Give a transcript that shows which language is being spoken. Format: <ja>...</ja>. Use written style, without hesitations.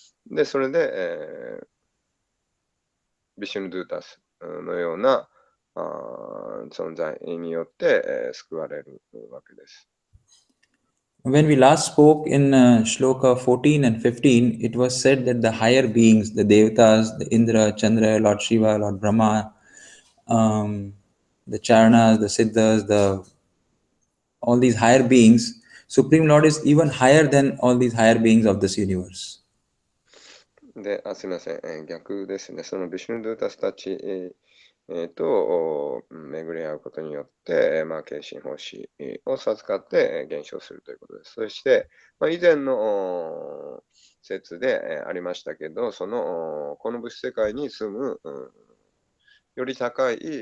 <ja>で、それで、ビシュヌ・ドゥータスのような存在によって、救われるわけです。</ja> <en>When we last spoke in Shloka 14 and 15, it was said that the higher beings, the Devatas, the Indra, Chandra, Lord Shiva, Lord Brahma, the Charanas, the Siddhas, all these higher beings, Supreme Lord is even higher than all these higher beings of this universe.</en> <ja>で、すみません、逆ですね。そのビシュヌ・ドゥータスたち、と巡り合うことによって、献身奉仕を授かって減少するということです。そして、以前の説でありましたけど、この物質世界に住む、より高い、</ja>